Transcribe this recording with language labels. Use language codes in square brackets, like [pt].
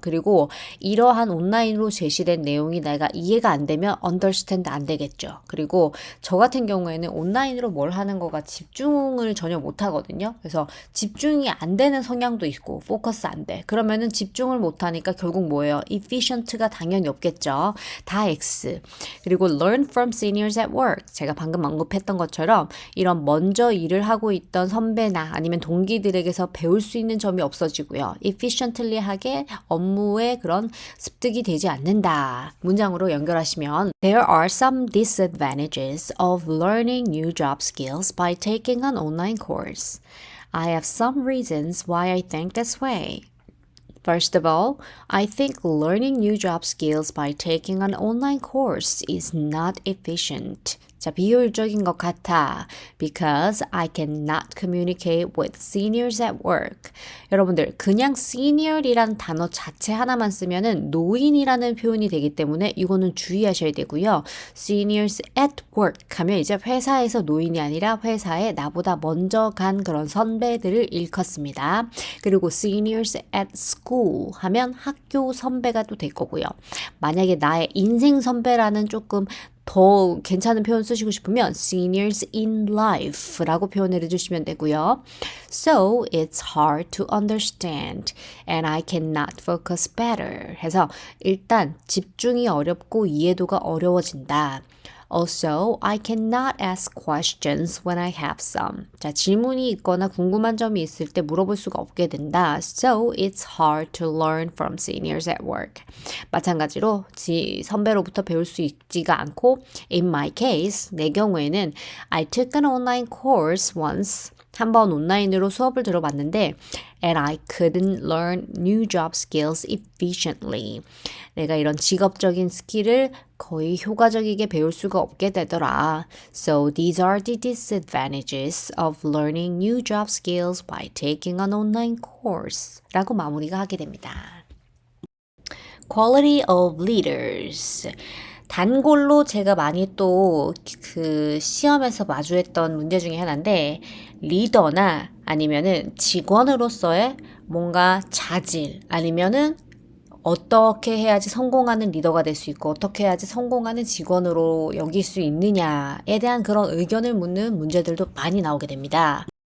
[ko] 그리고 이러한 온라인으로 제시된 내용이 내가 이해가 안 되면 understand 안 되겠죠. 그리고 저 같은 경우에는 온라인으로 뭘 하는 거가 집중을 전혀 못 하거든요. 그래서 집중이 안 되는 성향도 있고 포커스 안 돼. 그러면은 집중을 못 하니까 결국 뭐예요? efficient가 당연히 없겠죠. 다 X. 그리고 [en] learn from seniors at work. [ko] 제가 방금 언급했던 것처럼 이런 먼저 일을 하고 있던 선배나 아니면 동기들에게서 배울 수 있는 점이 없어지고요. efficiently하게 업무에 그런 습득이 되지 않는다. 문장으로 연결하시면 [en] There are some disadvantages of learning new job skills by taking an online course. I have some reasons why I think this way. First of all, I think learning new job skills by taking an online course is not efficient. [ko] 자, 비효율적인 것 같아. [en] Because I cannot communicate with seniors at work. [ko] 여러분들, 그냥 senior이란 단어 자체 하나만 쓰면은 노인이라는 표현이 되기 때문에 이거는 주의하셔야 되고요. seniors at work 하면 이제 회사에서 노인이 아니라 회사에 나보다 먼저 간 그런 선배들을 일컫습니다. 그리고 seniors at school 하면 학교 선배가 또 될 거고요. 만약에 나의 인생 선배라는 조금 더 괜찮은 표현 쓰시고 싶으면 seniors in life라고 표현을 해주시면 되고요. [en] So it's hard to understand and I cannot focus better. [ko] 해서 일단 집중이 어렵고 이해도가 어려워진다. [en] Also, I cannot ask questions when I have some. [ko] 자, 질문이 있거나 궁금한 점이 있을 때 물어볼 수가 없게 된다. [en] So, it's hard to learn from seniors at work. [ko] 마찬가지로 선배로부터 배울 수 있지가 않고 [en] In my case, [ko] 내 경우에는 [en] I took an online course once. [ko] 한번 온라인으로 수업을 들어봤는데 [en] and I couldn't learn new job skills efficiently. [ko] 내가 이런 직업적인 스킬을 거의 효과적이게 배울 수가 없게 되더라. [en] So these are the disadvantages of learning new job skills by taking an online course. [ko] 라고 마무리가 하게 됩니다. [en] Quality of leaders. [ko] 단골로 제가 많이 또 그 시험에서 마주했던 문제 중에 하나인데 리더나 아니면은 직원으로서의 뭔가 자질 아니면은 어떻게 해야지 성공하는 리더가 될 수 있고 어떻게 해야지 성공하는 직원으로 여길 수 있느냐에 대한 그런 의견을 묻는 문제들도 많이 나오게 됩니다.